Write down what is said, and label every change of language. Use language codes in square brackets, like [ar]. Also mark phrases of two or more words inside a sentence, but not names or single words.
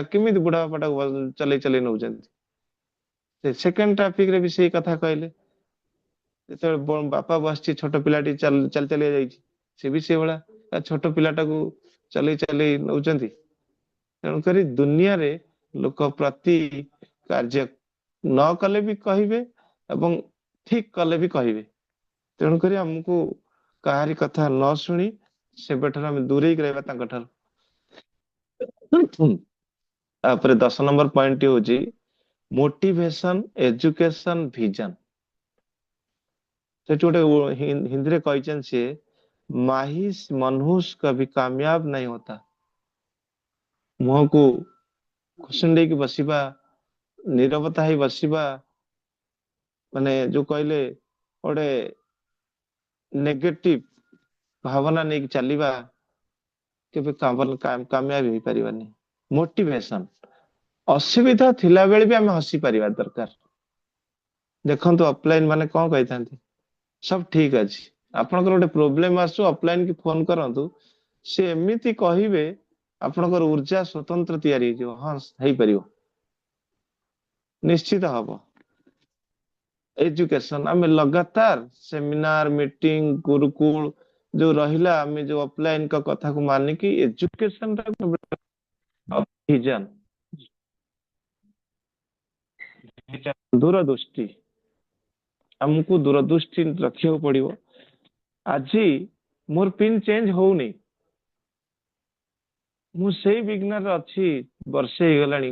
[or] କେମିତି ବୁଢା ବାପାଟାକୁ ଚଲେଇ ଚଲେଇ ନଉଛନ୍ତି ସେ ସେକେଣ୍ଡ ଟ୍ରାଫିକ ରେ ବି ସେଇ କଥା କହିଲେ ଯେତେବେଳେ ବାପା ବସିଛି ଛୋଟ ପିଲାଟି ଚାଲି ଚାଲି ଚାଲି ଯାଇଛି ସେ ବି ସେଇଭଳିଆ ଛୋଟ ପିଲାଟାକୁ ଚଲେଇ ଚଲେଇ ନଉଛନ୍ତି ତେଣୁକରି ଦୁନିଆରେ ଲୋକ ପ୍ରତି କାର୍ଯ୍ୟ ନ କଲେ ବି କହିବେ ଏବଂ ଠିକ କଲେ ବି କହିବେ ତେଣୁକରି ଆମକୁ କାହାରି କଥା ନ ଶୁଣି ସେବେଠାରୁ ଆମେ ଦୂରେଇକି ରହିବା ତାଙ୍କ ଠାରୁ ତାପରେ 10 [en] number point [or] ହଉଛି [en] motivation education vision [or] ସେଠି ଗୋଟେ ହିନ୍ଦୀରେ କହିଛନ୍ତି ସିଏ [hi] माहिस मनहूस कभी कामयाब नहीं होता [or] मुहंକୁ ଖୁସୁଣ୍ଡେଇକି ବସିବା ନୀରବତା ହେଇ ବସିବା ମାନେ ଯୋଉ କହିଲେ ଗୋଟେ ନେଗେଟିଭ ଭାବନା ନେଇକି ଚାଲିବା କେବେ କାମୟାବ ହେଇପାରିବାନି ମୋଟିଭେସନ ଅସୁବିଧା ଥିଲା ବେଳେ ବି ଆମେ ହସି ପାରିବା ଦରକାର ଦେଖନ୍ତୁ ଅଫଲାଇନ ମାନେ କଣ କହିଥାନ୍ତି [hi] सब ठीक [or] ଅଛି ଆପଣଙ୍କର ଗୋଟେ ପ୍ରୋବ୍ଲେମ ଆସୁ ଅଫଲାଇନ କି ଫୋନ କରନ୍ତୁ ସେ ଏମିତି କହିବେ ଆପଣଙ୍କର ଉର୍ଜା ସ୍ୱତନ୍ତ୍ର ତିଆରି ହେଇଯିବ ହଁ ହେଇପାରିବ ନିଶ୍ଚିତ ହବ एजुकेशन ଆମେ ଲଗାତାର [en] seminar meeting [or] ଗୁରୁକୁଳ ଯୋଉ ରହିଲା ଆମେ ଯୋଉ ଅଫଲାଇନ କଥାକୁ ମାନିକି ଏଜୁକେସନ ଭିଜନ ଦୂରଦୃଷ୍ଟି ଆମକୁ ଦୂରଦୃଷ୍ଟି ରଖିବାକୁ ପଡିବ ଆଜି ମୋର [en] pin change [or] ହଉନି ମୁଁ ସେଇ ବିଘ୍ନରେ ଅଛି ବର୍ଷେ ହେଇଗଲାଣି